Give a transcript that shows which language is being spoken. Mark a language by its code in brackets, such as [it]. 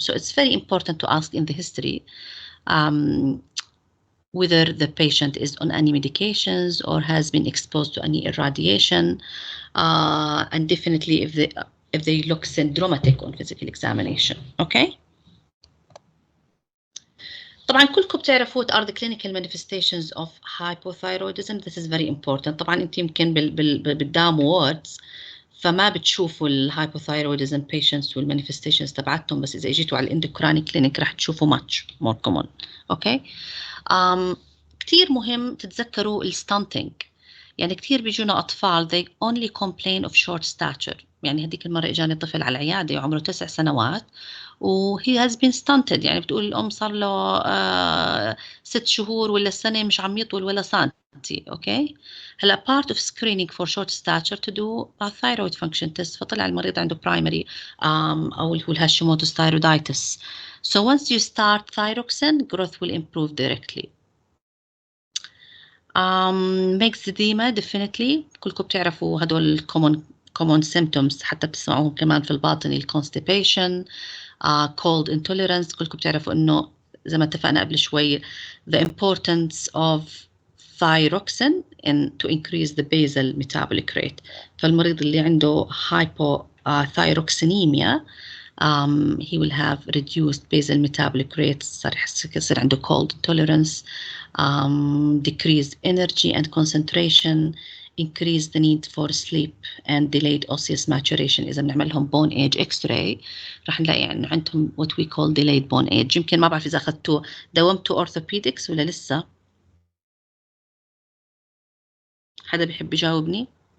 [en] So it's very important to ask in the history whether the patient is on any medications or has been exposed to any irradiation, and definitely if they look syndromatic on physical examination. Okay. [ar] طبعا كلكم بتعرفوا [en] what are the clinical manifestations of hypothyroidism. This is very important. [ar] طبعا انت يمكن بالدام ووردز فما بتشوفوا الهايبوثايرويدزم patients والمانيفستيشنز تبعتهم, بس اذا اجيتوا على الاندوكراني كلينيك راح تشوفوا [en] much more common. [ar] اوكي. كتير مهم تتذكروا الستانتينج. يعني كتير بيجونا أطفال [en] they only complain of short stature. [ar] يعني هديك المرة إجاني طفل على العيادة وعمره 9 سنوات و [en] he has been stunted. [ar] يعني بتقول الأم صار له 6 شهور ولا سنة مش عم يطول ولا سنتي. أوكي. [en] هلا part of screening for short stature to do a thyroid function test. [ar] فطلع المريض عنده primary أو اللي هو Hashimoto's Thyroiditis. [en] So once you start thyroxine, growth will improve directly. [ar] Myxedema definitely. كلكم بتعرفوا هدول common symptoms, حتى بتسمعوهم كمان في الباطني, constipation, cold intolerance. كلكم بتعرفوا إنه زي ما اتفقنا قبل شوي [en] the importance of thyroxine to increase the basal metabolic rate. فالمريض اللي عنده hypothyroxinemia he will have reduced basal metabolic rates, [ar] صار يصير عنده [en] cold intolerance, decreased energy and concentration, increase the need for sleep and delayed osseous maturation. [ar] إذا بنعمل لهم bone age x-ray راح نلاقي إنه عندهم [en] what we call delayed bone age. [ar] يمكن ما بعرف إذا أخذتوا داومتوا orthopedics ولا لسه؟ حدا بيحب يجاوبني؟